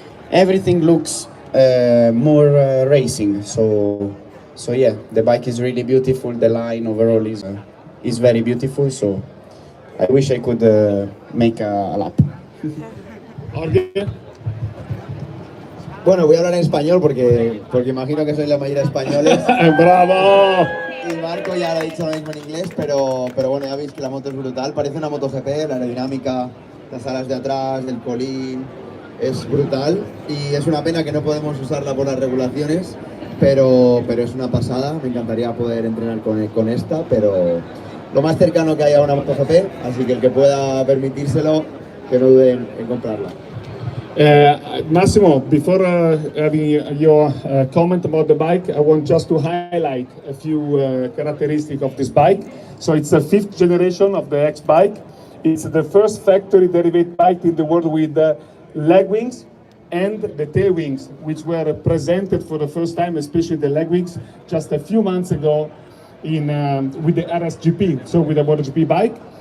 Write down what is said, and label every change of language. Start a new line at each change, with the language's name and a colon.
English: Everything looks more racing, so yeah, the bike is really beautiful. The line overall is very beautiful. So I wish I could make a lap.
Spanish: Bueno, voy a hablar en español porque imagino que sois la mayoría españoles. ¡Bravo! Y Marco ya lo ha dicho lo mismo en inglés, pero bueno, ya veis que la moto es brutal. Parece una MotoGP, la aerodinámica, las alas de atrás, del colín, es brutal. Y es una pena que no podemos usarla por las regulaciones, pero es una pasada. Me encantaría poder entrenar con esta, pero lo más cercano que haya a una MotoGP, así que el que pueda permitírselo, que no duden en comprarla.
English: Massimo, before having your comment about the bike, I want just to highlight a few characteristics of this bike. So it's the 5th generation of the X bike. It's the first factory derived bike in the world with leg wings and the tail wings, which were presented for the first time, especially the leg wings, just a few months ago with the RSGP, so with the MotoGP bike.